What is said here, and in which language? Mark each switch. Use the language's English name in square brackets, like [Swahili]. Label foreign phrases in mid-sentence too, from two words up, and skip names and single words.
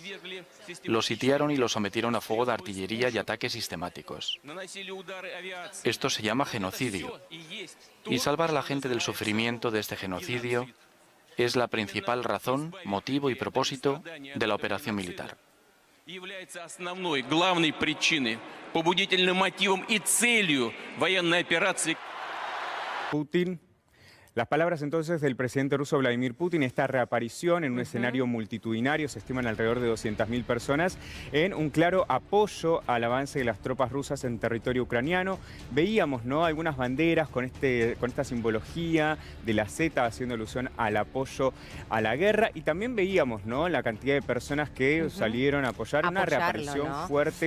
[Spanish] Los sitiaron y los sometieron a fuego de artillería y ataques sistemáticos. Esto se llama genocidio. Y salvar a la gente del sufrimiento de este genocidio es la principal razón, motivo y propósito de la operación militar. [Russian] Является основной, главной причиной, побудительным мотивом и целью военной операции. [Spanish] Putin. Las palabras entonces del presidente ruso Vladimir Putin, esta reaparición en un escenario multitudinario, se estiman alrededor de 200.000 personas, en un claro apoyo al avance de las tropas rusas en territorio ucraniano. Veíamos, ¿no?, algunas banderas con esta simbología de la Z haciendo alusión al apoyo a la guerra, y también veíamos, ¿no?, la cantidad de personas que salieron a apoyar una reaparición, ¿no?, fuerte.